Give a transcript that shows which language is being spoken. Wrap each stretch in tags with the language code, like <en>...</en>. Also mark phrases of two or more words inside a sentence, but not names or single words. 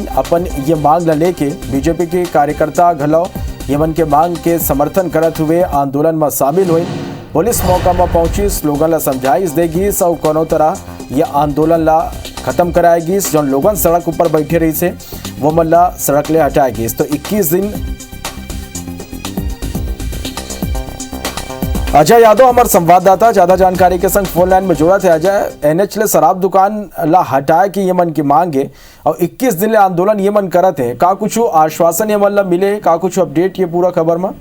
<hne>अपन ये मांग ला लेके बीजेपी के कार्यकर्ता घलो यमन के मांग के समर्थन करत हुए आंदोलन में शामिल हुए। पुलिस मौका में पहुंची, स्लोगन ला समझाइश देगी और कोनो तरह यह आंदोलन ला खत्म कराएगी। जो लोगन सड़क ऊपर बैठे रही से वो मन ला सड़क ले हटाएगी। तो 21 दिन अजय यादव हमारे संवाददाता ज्यादा जानकारी के संग</hne> <en>phone line</en> <hne>में जुड़ा थे। अजय, एनएच ले शराब दुकान ला हटाए की ये मन की मांग है और 21 दिन ले आंदोलन ये मन करत है। का कुछ आश्वासन ये मन ला मिले, का कुछ अपडेट ये पूरा खबर में?</hne>